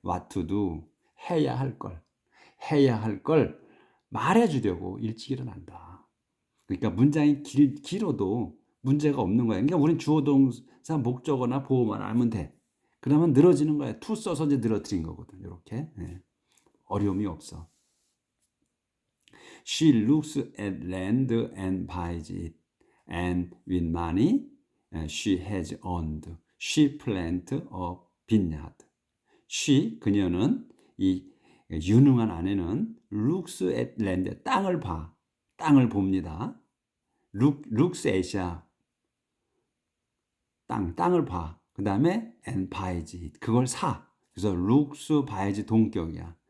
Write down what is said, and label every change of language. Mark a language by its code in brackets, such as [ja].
[en] what to do, [ko] 해야 할 걸 말해주려고 일찍 일어난다. 그러니까 문장이 길어도 문제가 없는 거야. 그러니까 우린 주어 동사 목적어나 보어만 알면 돼. 그러면 늘어지는 거야. to 써서 이제 늘어뜨린 거거든. 이렇게. 네. 어려움이 없어. [en] She looks at land and buys it. And with money she has earned, she plant a vineyard. [ko] 그녀는 이 유능한 아내는 [en] looks at land, [ko] 땅을 봅니다. looks at이야. 땅을 봐. 그 다음에 [en] and buys it, [ko] 그걸 사. 그래서 looks buys 동격이야.